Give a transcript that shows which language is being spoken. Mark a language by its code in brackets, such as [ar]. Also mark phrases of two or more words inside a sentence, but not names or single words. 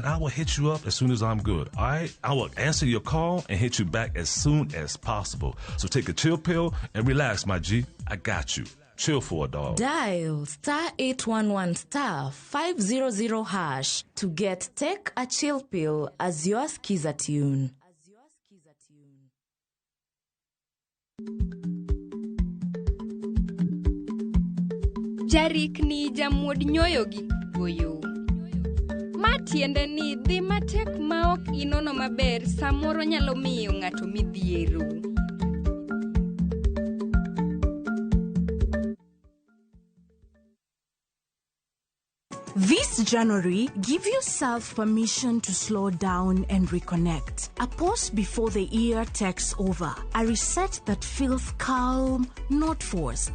[en] I will hit you up as soon as I'm good, all right? I will answer your call and hit you back as soon as possible. So take a chill pill and relax, my G. I got you. Chill for a dog. Dial *811*500# to get Take a Chill Pill as your skiza tune. [luo] Jarik ni jamwod nyoyo gi goyo. Matiende ni dhi matek maok inono maber samoro nyalo miyo ng'ato midhiero. [en] This January, give yourself permission to slow down and reconnect. A pause before the year takes over. A reset that feels calm, not forced.